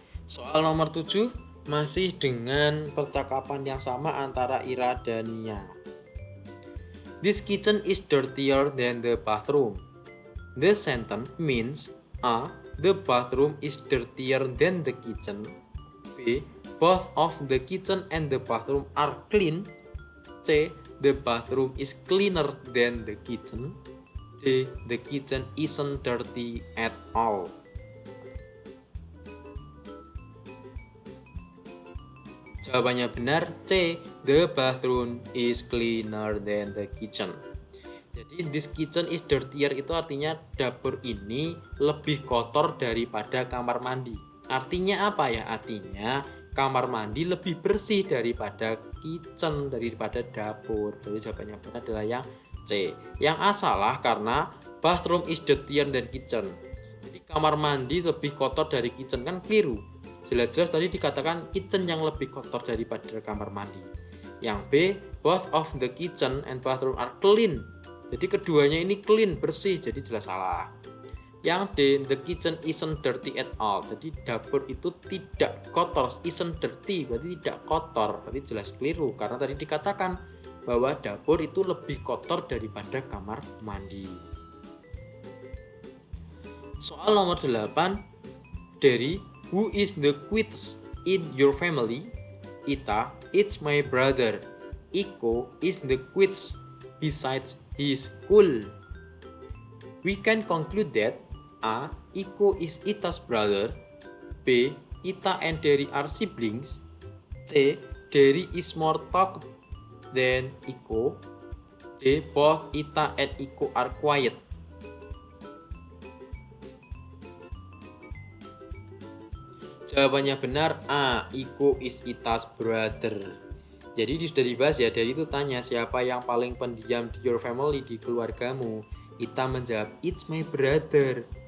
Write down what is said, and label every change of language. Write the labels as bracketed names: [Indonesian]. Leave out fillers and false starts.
[Indonesian] Soal nomor 7 masih dengan percakapan yang sama antara Ira dan Nia. [English] This kitchen is dirtier than the bathroom. The sentence means A. The bathroom is dirtier than the kitchen, B. Both of the kitchen and the bathroom are clean, C. The bathroom is cleaner than the kitchen, D. The kitchen isn't dirty at all. Jawabannya benar C. The bathroom is cleaner than the kitchen. [Indonesian] Jadi this kitchen is dirtier itu artinya dapur ini lebih kotor daripada kamar mandi. Artinya apa ya? Artinya kamar mandi lebih bersih daripada kitchen, daripada dapur. Jadi jawabannya benar adalah yang C. Yang A salah karena bathroom is dirtier than kitchen. Jadi kamar mandi lebih kotor dari kitchen, kan keliru. Jelas-jelas tadi dikatakan kitchen yang lebih kotor daripada kamar mandi. [English] Yang B, both of the kitchen and bathroom are clean. [Indonesian] Jadi keduanya ini clean, bersih, jadi jelas salah. [English] Yang D, the kitchen isn't dirty at all. [Indonesian] Jadi dapur itu tidak kotor, isn't dirty berarti tidak kotor, berarti jelas keliru karena tadi dikatakan bahwa dapur itu lebih kotor daripada kamar mandi. [English] Soal nomor 8 dari who is the quietest in your family? Ita, it's my brother. Iko is the quietest besides he's cool. We can conclude that A. Iko is Ita's brother. B. Ita and Derry are siblings. C. Derry is more talkative than Iko. D. Both Ita and Iko are quiet. Jawabannya benar A. Iko is Ita's brother. [Indonesian] Jadi sudah dibahas ya, dari itu tanya siapa yang paling pendiam di your family, di keluargamu. [English] Ita menjawab it's my brother.